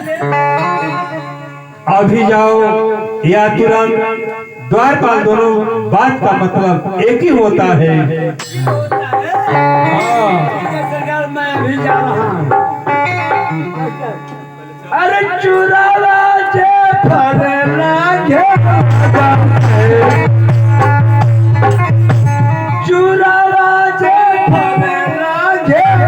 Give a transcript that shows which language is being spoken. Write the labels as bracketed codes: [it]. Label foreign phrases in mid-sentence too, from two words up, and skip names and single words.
[hi] अभी जाओ या तुरंत। द्वारपाल, दोनों बात का मतलब एक ही होता है। सरकार, मैं अभी जा रहा हूँ। अरे चुरावा जे फरना घे, चुरावा जे फरना घे,